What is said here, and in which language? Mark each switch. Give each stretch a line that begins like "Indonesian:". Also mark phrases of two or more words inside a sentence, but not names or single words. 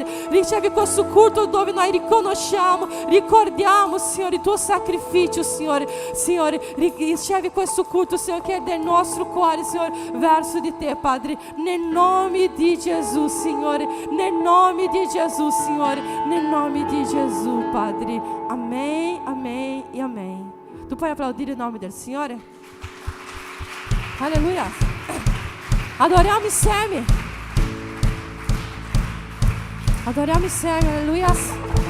Italian: Ricevi questo culto dove noi ricordiamo, Signore, il Tuo sacrificio, Signore. Signore, ricevi questo culto, Signore, che è del nostro cuore, Signore, verso di Te, Padre, nel nome di Gesù, Signore, nel nome di Gesù, Signore, nel nome di Gesù, Padre.
Portuguese: Amém, amém e amém.
Italian: Tu puoi applaudire il nome del Signore? Alleluia. Adoriamo insieme. Adoriamo insieme, alleluia.